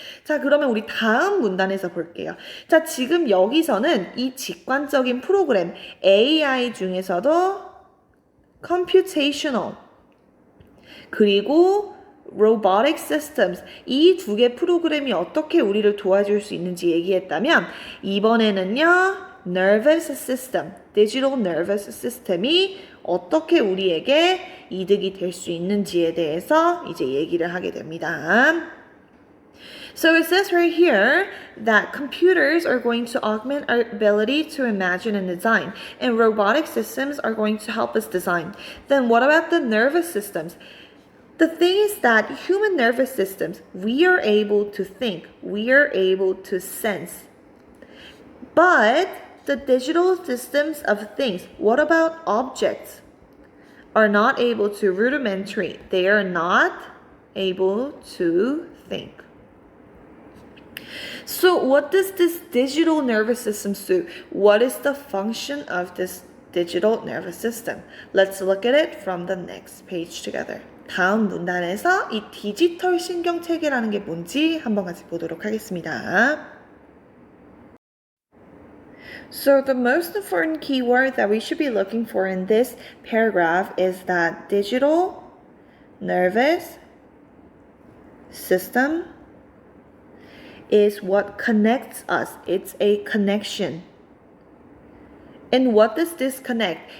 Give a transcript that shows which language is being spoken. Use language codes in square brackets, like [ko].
[ko] 자, 그러면 우리 다음 문단에서 볼게요. 자, 지금 여기서는 이 직관적인 프로그램 AI 중에서도 computational 그리고 robotic systems 이 2개 프로그램이 어떻게 우리를 도와줄 수 있는지 얘기했다면 이번에는요 nervous system, digital nervous system이 어떻게 우리에게 이득이 될 수 있는지에 대해서 이제 얘기를 하게 됩니다. [en] So it says right here that computers are going to augment our ability to imagine and design, and robotic systems are going to help us design. Then what about the nervous systems? The thing is that human nervous systems, we are able to think, we are able to sense. But the digital systems of things, what about objects? Are not able to rudimentary. They are not able to think. So what does this digital nervous system do? What is the function of this digital nervous system? Let's look at it from the next page together. [ko] 다음 문단에서 이 디지털 신경체계라는 게 뭔지 한번 같이 보도록 하겠습니다. [en] So the most important keyword that we should be looking for in this paragraph is that digital nervous system is what connects us. It's a connection. And what does this connect?